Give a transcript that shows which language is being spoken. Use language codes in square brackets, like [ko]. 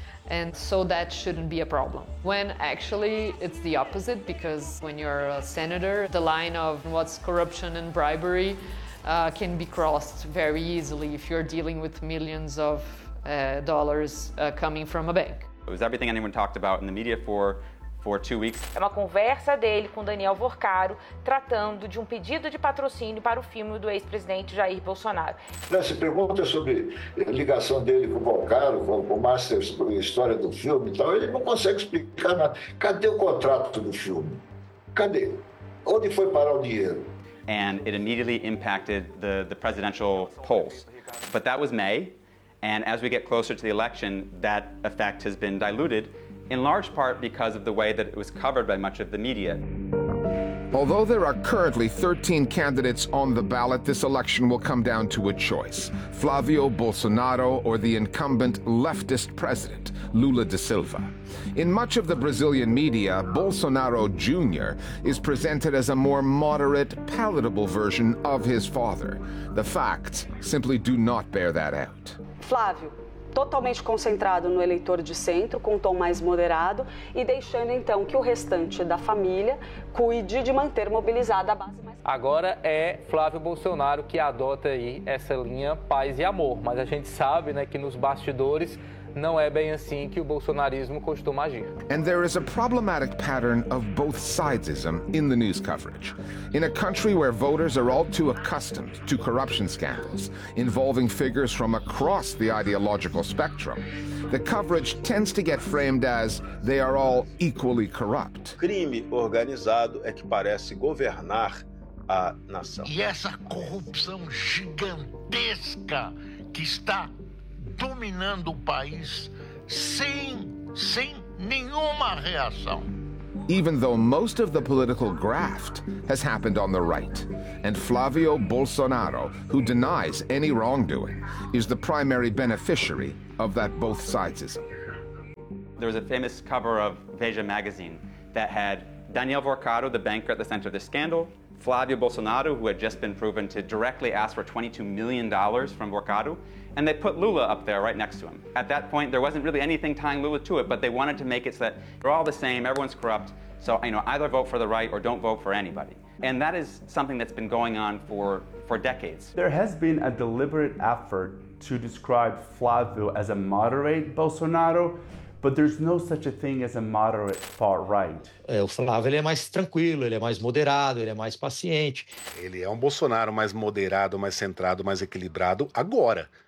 [en] And so that shouldn't be a problem. When actually it's the opposite, because when you're a senator, the line of what's corruption and bribery can be crossed very easily if you're dealing with millions of dollars coming from a bank. It was everything anyone talked about in the media for 2 weeks. [pt] É uma conversa dele com Daniel Vorcaro tratando de pedido de patrocínio para o filme do ex-presidente Jair Bolsonaro. Se pergunta sobre a ligação dele com o Vorcaro, com o Master, sobre a história do filme e tal, ele não consegue explicar nada. Cadê o contrato do filme? Cadê? Onde foi parar o dinheiro? [en] And it immediately impacted the presidential polls. But that was May, and as we get closer to the election, that effect has been diluted. In large part because of the way that it was covered by much of the media. Although there are currently 13 candidates on the ballot, this election will come down to a choice: Flavio Bolsonaro or the incumbent leftist president, Lula da Silva. In much of the Brazilian media, Bolsonaro Jr. is presented as a more moderate, palatable version of his father. The facts simply do not bear that out. Flavio. [pt] Totalmente concentrado no eleitor de centro, com um tom mais moderado, e deixando então que o restante da família cuide de manter mobilizada a base mais... Agora é Flávio Bolsonaro que adota aí essa linha paz e amor, mas a gente sabe, né, que nos bastidores não é bem assim que o bolsonarismo costuma agir. [en] And there is a problematic pattern of both sidesism in the news coverage. In a country where voters are all too accustomed to corruption scandals involving figures from across the ideological spectrum, the coverage tends to get framed as they are all equally corrupt. [pt] Crime organizado é que parece governar a nação. E essa corrupção gigantesca que está dominando o país sem nenhuma reação. [en] Even though most of the political graft has happened on the right, and Flávio Bolsonaro, who denies any wrongdoing, is the primary beneficiary of that both sidesism. There was a famous cover of Veja magazine that had Daniel Vorkado, the banker at the center of the scandal, Flávio Bolsonaro, who had just been proven to directly ask for $22 million from Vorkado, and they put Lula up there right next to him. At that point, there wasn't really anything tying Lula to it, but they wanted to make it so that they're all the same, everyone's corrupt, so you know, either vote for the right or don't vote for anybody. And that is something that's been going on for decades. There has been a deliberate effort to describe Flávio as a moderate Bolsonaro, but there's no such a thing as a moderate far right. [pt] O Flávio, ele é mais tranquilo, ele é mais moderado, ele é mais paciente. Ele é Bolsonaro mais moderado, mais centrado, mais equilibrado agora.